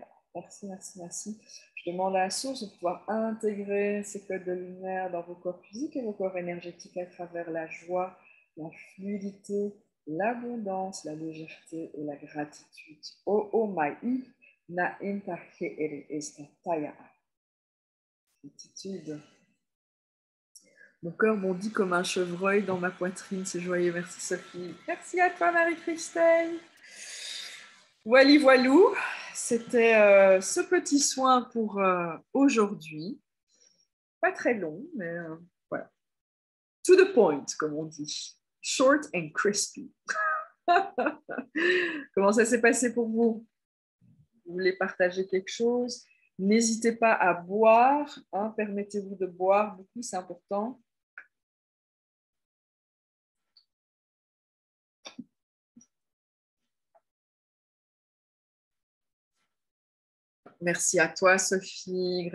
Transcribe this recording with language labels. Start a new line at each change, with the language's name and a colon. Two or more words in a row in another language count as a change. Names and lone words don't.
French: Merci, merci, merci. Je demande à la source de pouvoir intégrer ces codes de lumière dans vos corps physiques et vos corps énergétiques à travers la joie, la fluidité, l'abondance, la légèreté et la gratitude. O mai na intahe ere esta taya. Gratitude. Mon cœur bondit comme un chevreuil dans ma poitrine, c'est joyeux. Merci Sophie. Merci à toi Marie-Christelle. Voilà, voilou. C'était ce petit soin pour aujourd'hui. Pas très long, mais voilà.
English: To the point,
French: comme on dit.
English: Short and crispy.
French: Comment ça s'est passé pour vous? Vous voulez partager quelque chose? N'hésitez pas à boire. Hein, permettez-vous de boire beaucoup, c'est important. Merci à toi, Sophie.